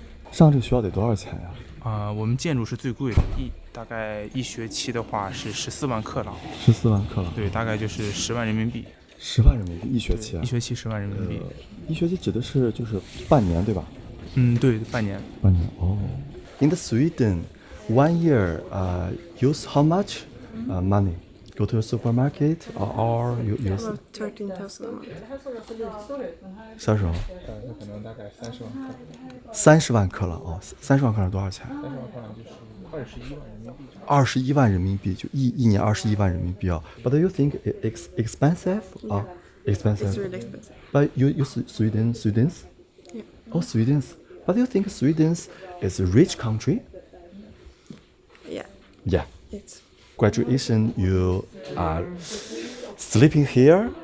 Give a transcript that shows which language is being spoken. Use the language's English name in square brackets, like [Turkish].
[Chinese] 上这个学校得多少钱呀？我们建筑是最贵的，大概一学期的话是14万克朗。 14万克朗。对，大概就是10万人民币。 10万人民币一学期啊？一学期10万人民币。一学期指的是就是半年，对吧？对，半年。半年哦。 [English] In the Sweden, 1 year use how much money? Go to a supermarket or you use? About 13,000 a month. [Chinese] 30万。那可能大概30万克。 30万克朗哦，30万克朗多少钱？30万克朗就是21万人民币。 21万人民币，就一年21万人民币啊。 [English] But do you think it's expensive? Yeah. Expensive. It's really expensive. But you Swedes? Yeah. Oh, Swedes. But do you think Sweden is a rich country? Yeah. Yeah. It's. Graduation, you are sleeping here?